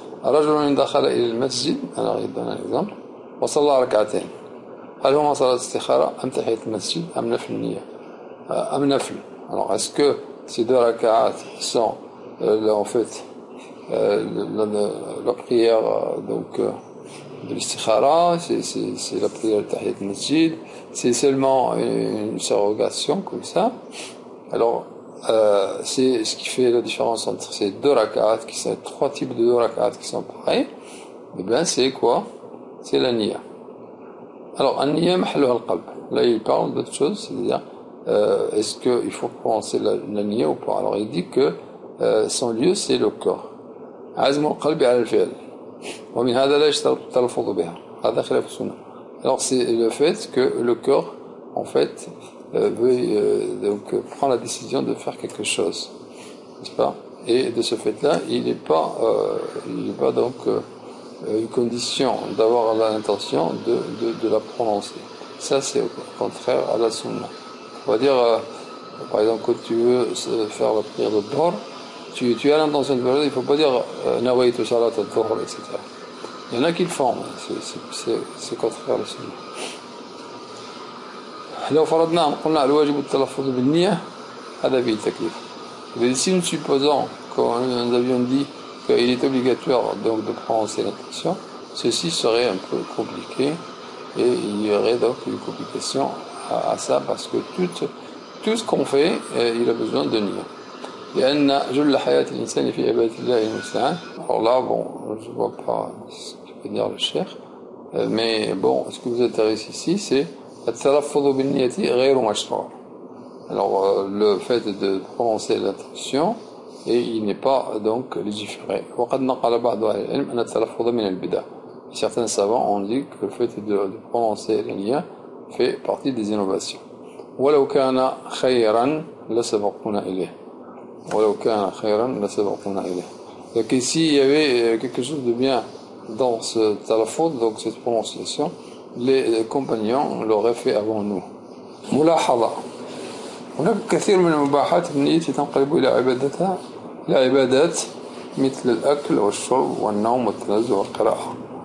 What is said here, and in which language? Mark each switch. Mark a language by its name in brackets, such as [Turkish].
[Arabic] رجل دخل إلى المسجد, [French] alors il donne un exemple, [Arabic] وصلى ركعتين, هل هما صلاة استخارة أم تحية المسجد أم نفل النية أم نفل? [French] Alors est-ce que ces deux rak'at sont en fait la prière donc de l'istikhara, c'est la prière de Tahiyat al-Masjid, c'est seulement une surrogation comme ça? Alors c'est ce qui fait la différence entre ces deux rak'at, qui sont trois types de deux rak'at qui sont pareils. Et bien c'est quoi? c'est la niya. Alors, [Arabic] an-niya mahalluha al-qalb. [French] Là, il parle d'autre chose, c'est-à-dire, est-ce qu'il faut prononcer la niya ou pas? Alors, il dit que son lieu, c'est le corps. [Arabic] عزم القلب على الفعل ومن هذا لا يشترط التلفظ بها هذا خلاف السنة. [French] Alors, c'est le fait que le corps, en fait, donc prend la décision de faire quelque chose, n'est-ce pas? Et de ce fait-là, il n'est pas donc une condition d'avoir l'intention de la prononcer. Ça, c'est au contraire à la sunna. On va dire, par exemple, quand tu veux faire la prière de Dhuhr, tu as l'intention de faire, il ne faut pas dire [Arabic] nawaitu salat al-Dhuhr, [French] etc. Il y en a qui le font, c'est contraire à la sunna. [Arabic] لو فرضنا قلنا الواجب التلفظ بالنية هذا فيه تكليف. [French] Mais si nous supposons, comme nous avions dit, qu'il est obligatoire donc de prononcer l'intention, ceci serait un peu compliqué et il y aurait donc une complication à ça parce que tout ce qu'on fait, il a besoin de nier. [Arabic] لأن جل حياة الإنسان في عبادة الله المستعان. [French] Alors là, bon, je ne vois pas ce que veut dire le cheikh, mais bon, ce qui vous intéresse ici, c'est [Arabic] التلفظ بالنية غير مشروع. [French] Alors, le fait de prononcer l'intention, et il n'est pas donc légiféré. [Arabic] وقد نقل بعض أهل العلم أن التلفظ من البدع. [French] Certains savants ont dit que le fait de prononcer la niya fait partie des innovations. [Arabic] ولو كان خيرا لسبقونا إليه. ولو كان خيرا لسبقونا إليه. [French] Donc ici, il y avait quelque chose de bien dans ce talafud, donc cette prononciation, les compagnons l'auraient fait avant nous. [Arabic] ملاحظة. هناك كثير من المباحات النية تنقلب إلى عبادات مثل الأكل والشرب والنوم والتنزه والقراءة.